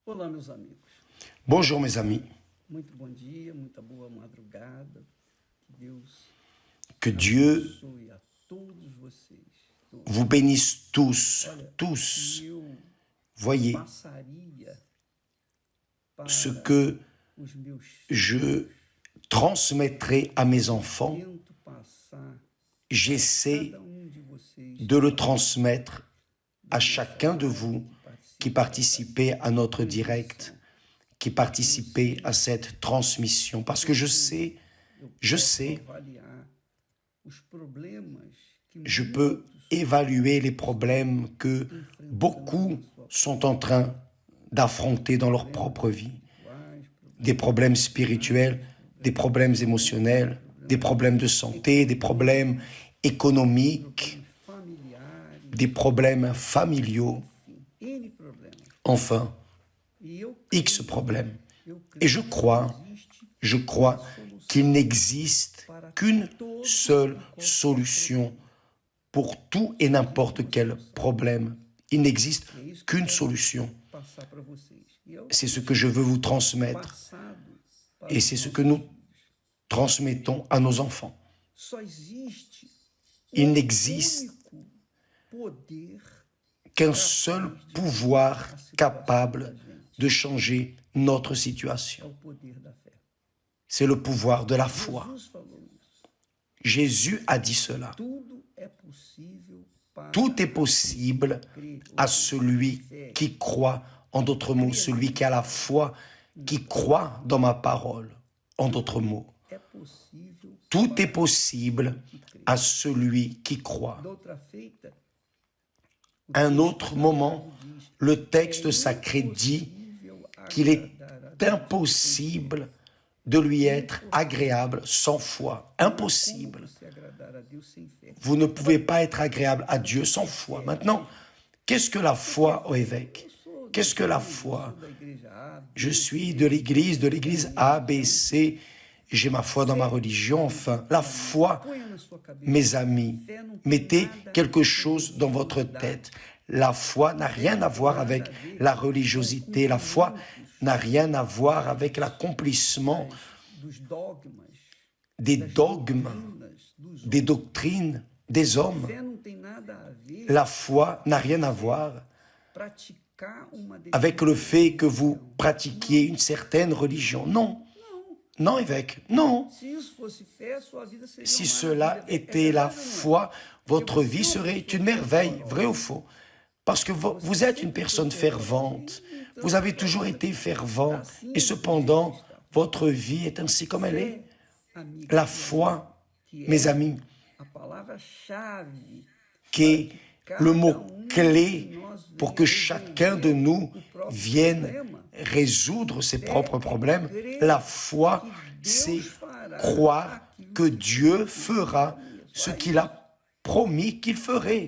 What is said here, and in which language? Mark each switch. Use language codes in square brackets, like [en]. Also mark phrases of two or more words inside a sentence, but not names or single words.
[pt] Olá, meus amigos. [fr] Bonjour mes amis, [pt] Muito bom dia, muita boa madrugada. que [fr] Que Dieu [pt] abençoe a todos vocês. [fr] vous bénisse tous, [pt] Olha, [fr] tous. [pt] eu [fr] Voyez [pt] passaria para [fr] ce que [pt] os meus [fr] je transmettrai à mes enfants, [pt] tento passar [fr] j'essaie [pt] cada de vocês [fr] de le transmettre à chacun de vous qui participez à notre direct, qui participez à cette transmission. Parce que je sais, [pt] avaliar os problemas que [fr] je peux évaluer les problèmes que beaucoup sont en train d'affronter dans leur propre vie. Des problèmes spirituels, des problèmes émotionnels, des problèmes de santé, des problèmes économiques, [pt] familiares, [fr] des problèmes familiaux, [pt] N problemas. [fr] enfin, [pt] E eu [fr] X problèmes. [pt] eu [fr] Et je crois qu'il n'existe qu'une seule solution pour tout et n'importe quel problème. Il n'existe qu'une solution. [pt] passar para vocês. E eu [fr] C'est ce que je veux vous transmettre [pt] passado para [fr] et c'est ce que nous transmettons à nos enfants. [pt] só existe [fr] Il n'existe [pt] único poder [fr] qu'un seul pouvoir capable de changer notre [pt] é [fr] situation. [pt] o poder da fé. [fr] C'est le pouvoir de la foi. [pt] Jesus falou isso. [fr] Jésus a dit cela. [pt] Tudo é possível para [fr] Tout est possible à celui qui croit, en d'autres mots, celui qui a la foi, qui croit dans ma parole, en d'autres mots. [pt] é possível. [fr] Tout est possible à celui qui croit. [pt] Doutra feita, [fr] À un autre moment, le texte sacré dit qu'il est impossible de lui être agréable sans foi. Impossible. [pt] se agradar a Deus sem fé. [fr] Vous ne pouvez pas être agréable à Dieu sans foi. Maintenant, qu'est-ce que la foi au évêque? Qu'est-ce que la foi? [pt] Da igreja A, [fr] Je suis de l'église A, B, C, j'ai ma foi dans ma religion, enfin. La foi, [pt] ponha na sua cabeça. [fr] mes amis, mettez quelque chose dans votre tête. La foi n'a rien à voir avec la religiosité. La foi n'a rien à voir avec l'accomplissement [pt] Dos dogmas, [fr] des dogmes, [pt] dos [fr] des doctrines des hommes. [pt] fé não tem nada a ver [fr] La foi n'a rien à voir [pt] praticar uma [fr] avec le fait que vous pratiquiez une certaine religion. Non, non évêque, non. [pt] Se isso fosse fé, sua vida seria [fr] Si [pt] uma [fr] cela [pt] maravilha. [fr] était la foi, votre vie serait une merveille, vrai ou faux? Parce que vous êtes une personne fervente, vous avez toujours été fervent, et cependant, votre vie est ainsi comme elle est. [pt] Amigo, [fr] La foi, [pt] que é [fr] mes amis, [pt] a palavra-chave [fr] qui est le mot-clé pour que chacun de nous vienne résoudre ses propres problèmes. La foi, c'est croire que Dieu fera ce qu'il a promis qu'il ferait.